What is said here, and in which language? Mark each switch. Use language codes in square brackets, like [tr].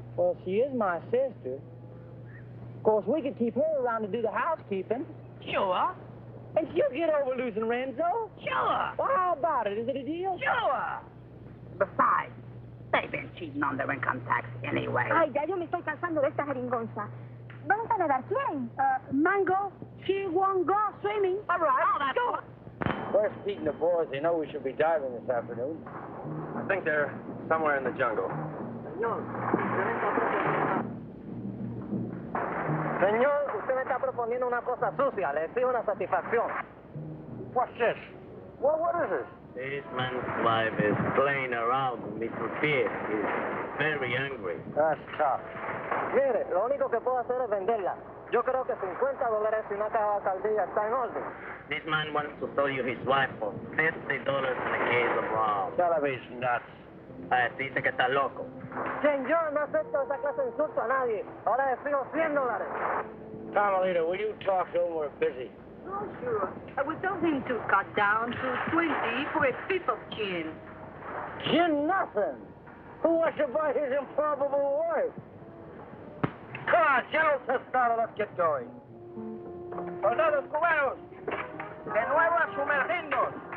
[en] Well, she is my sister. Of course, we could keep her around to do the housekeeping. Sure. And she'll get over losing Renzo. Sure. Well, how about it? Is it a deal? Sure. Besides, they've been cheating on their income tax anyway. [es] Ay, ya yo me estoy cansando de esta jeringonza. ¿Vamos a nadar? ¿Quién? [en] Mango, she won't go swimming. All right. Oh, that's Go. Where's Pete and the boys? They know we should be diving this afternoon. I think they're somewhere in the jungle. [es] Señor, usted me está proponiendo una cosa sucia. Le exijo una satisfacción. [en] What's this? What is this? This man's wife is playing around with Mr. Pierce. He's very angry. That's tough. [es] Mire, lo único que puedo hacer es venderla. Yo creo que $50 y una caja de saldilla está en orden. [en] This man wants to sell you his wife for $50 in a case of rum. Television nuts. [es] Dice que está loco. Señor, no acepto esa clase de insulto a nadie. Ahora le exijo $100. [en] Carmelita, will you talk to him? We're busy. Oh, sure. I would tell him to cut down to 20 for a fifth of gin. Gin nothing. Who wants to buy his improbable wife? Come on, General Testado, let's get going. [es] Soldados cubanos, de nuevo a sumergirnos.